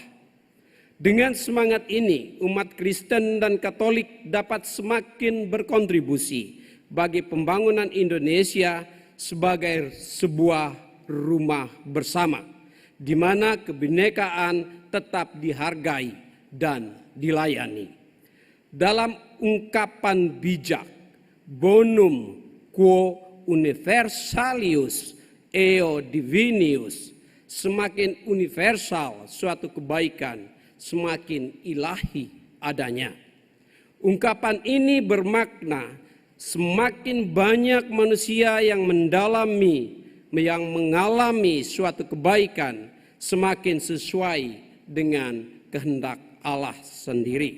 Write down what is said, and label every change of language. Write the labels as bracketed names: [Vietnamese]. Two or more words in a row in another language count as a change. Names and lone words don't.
[Indonesian] Dengan semangat ini, umat Kristen dan Katolik dapat semakin berkontribusi bagi pembangunan Indonesia sebagai sebuah rumah bersama, di mana kebinekaan tetap dihargai dan dilayani. Dalam ungkapan bijak, [Latin] bonum quo universalius eo divinius, [Indonesian] semakin universal suatu kebaikan, semakin ilahi adanya. Ungkapan ini bermakna semakin banyak manusia yang mengalami suatu kebaikan, semakin sesuai dengan kehendak Allah sendiri.